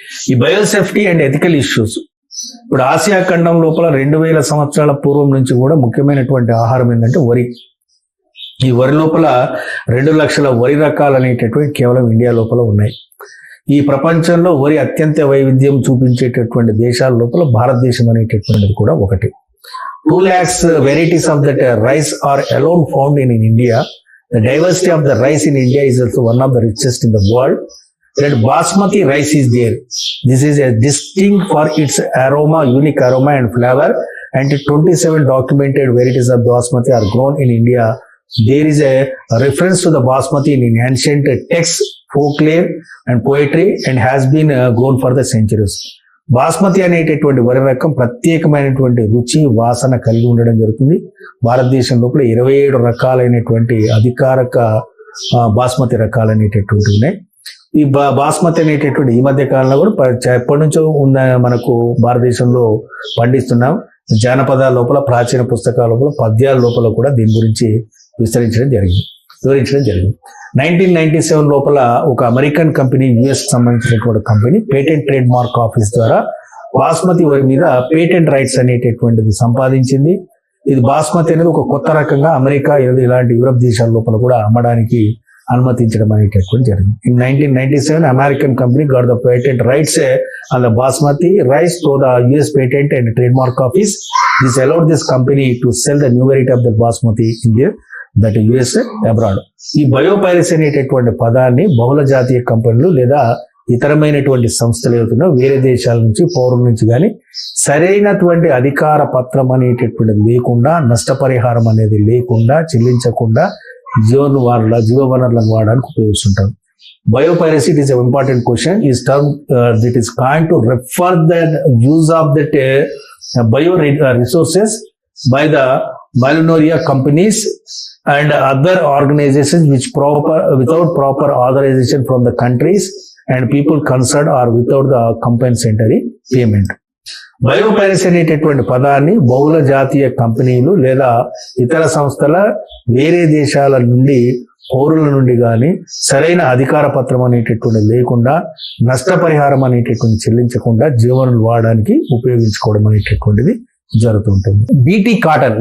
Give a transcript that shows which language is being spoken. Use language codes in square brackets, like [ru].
[te] ఈ [en] Biosafety and ethical issues. [te] ఇప్పుడు Asia ఖండం లోపల 2000 సంవత్సరాల పూర్వం నుంచి కూడా ముఖ్యమైనటువంటి ఆహారం ఏంటంటే వరి. ఈ వరి లోపల 2 లక్షల వరి రకాలు అనేటటువంటి కేవలం ఇండియా లోపల ఉన్నాయి. ఈ ప్రపంచంలో వరి అత్యంత వైవిధ్యం చూపించేటటువంటి దేశాల లోపల భారతదేశం అనేటటువంటిది కూడా ఒకటి. [en] 2 lakhs varieties of that rice are alone found in India. The diversity of the rice in India is also one of the richest in the world. That basmati rice is there. This is a distinct for its aroma, unique aroma and flavor, and 27 documented varieties of basmati are grown in India. There is a reference to the basmati in ancient texts, folklore and poetry, and has been grown for the centuries. [te] Basmati అనేటటువంటి వరి రకం ప్రత్యేకమైనటువంటి రుచి వాసన కలిగి ఉండడం జరుగుతుంది. భారతదేశం లోపల 27 రకాలైనటువంటి అధికారిక బాస్మతి రకాలు అనేటటువంటి ఉన్నాయి. ఈ బాస్మతి అనేటటువంటి ఈ మధ్య కాలంలో కూడా ఎప్పటి నుంచో ఉన్న మనకు భారతదేశంలో పండిస్తున్నాం. జానపదాల లోపల, ప్రాచీన పుస్తకాల లోపల, పద్యాల లోపల కూడా దీని గురించి వివరించడం జరిగింది. 1997 లోపల ఒక అమెరికన్ కంపెనీ, US సంబంధించినటువంటి company patent trade mark office ద్వారా బాస్మతి వరి మీద పేటెంట్ రైట్స్ అనేటటువంటిది సంపాదించింది. ఇది బాస్మతి అనేది ఒక కొత్త రకంగా అమెరికా ఇలాంటి యూరప్ దేశాల లోపల కూడా అమ్మడానికి అనుమతించడం అనేటటువంటి జరిగింది. [en] In 1997 American company got the patent rights on the basmati rice to the US Patent and Trademark Office. This allowed this company to sell the new variety of the basmati in that US abroad. [te] ఈ బయోపైరసీ అనేటటువంటి పదాన్ని బహుళ జాతీయ కంపెనీలు లేదా ఇతరమైనటువంటి సంస్థలు ఏవైతున్నా వేరే దేశాల నుంచి, పౌరుల నుంచి కానీ సరైనటువంటి అధికార పత్రం అనేటటువంటిది లేకుండా, నష్టపరిహారం అనేది లేకుండా, చెల్లించకుండా జీవ వనరులను వాడడానికి ఉపయోగిస్తుంటారు. [en] Biopiracy, it is an important question. Is term that is kind to refer the use of that bio resources by the malnoria companies and other organizations without proper authorization from the countries and people concerned or without the compensatory payment. [te] బయోపైరసీ అనేటటువంటి పదాన్ని బహుళ జాతీయ కంపెనీలు లేదా ఇతర సంస్థల వేరే దేశాల నుండి, పౌరుల నుండి కానీ సరైన అధికార పత్రం అనేటటువంటి లేకుండా, నష్టపరిహారం అనేటటువంటి చెల్లించకుండా జీవనాలు వాడడానికి ఉపయోగించుకోవడం అనేటటువంటిది జరుగుతుంటుంది. BT cotton.